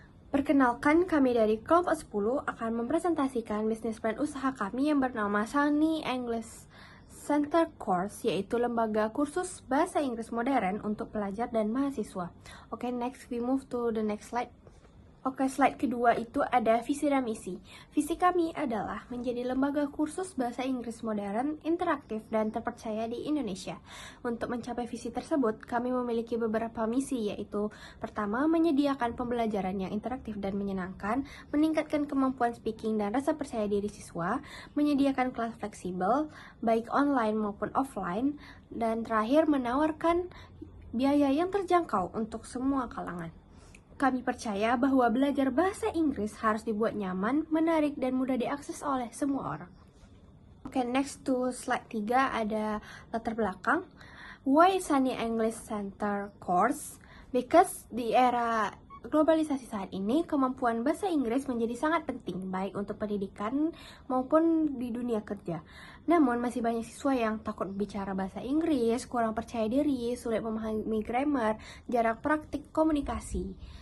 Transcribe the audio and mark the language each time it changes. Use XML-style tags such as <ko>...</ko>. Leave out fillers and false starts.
<id>Perkenalkan, kami dari kelompok 10 akan mempresentasikan bisnis plan usaha kami yang bernama Sunny English Center Course, yaitu lembaga kursus bahasa Inggris modern untuk pelajar dan mahasiswa.</id> <en>Oke, next we move to the next slide.</en> <id>Oke, slide kedua itu ada visi dan misi. Visi kami adalah menjadi lembaga kursus bahasa Inggris modern, interaktif, dan terpercaya di Indonesia. Untuk mencapai visi tersebut, kami memiliki beberapa misi, yaitu pertama, menyediakan pembelajaran yang interaktif dan menyenangkan, meningkatkan kemampuan speaking dan rasa percaya diri siswa, menyediakan kelas fleksibel, baik online maupun offline, dan terakhir menawarkan biaya yang terjangkau untuk semua kalangan. Kami percaya bahwa belajar bahasa Inggris harus dibuat nyaman, menarik, dan mudah diakses oleh semua orang. Oke, next to slide 3 ada latar belakang.</id> <en>Why Sunny English Center Course?</en> <id>Because di era globalisasi saat ini, kemampuan bahasa Inggris menjadi sangat penting, baik untuk pendidikan maupun di dunia kerja. Namun, masih banyak siswa yang takut bicara bahasa Inggris, kurang percaya diri, sulit memahami grammar, jarang praktik komunikasi.</id>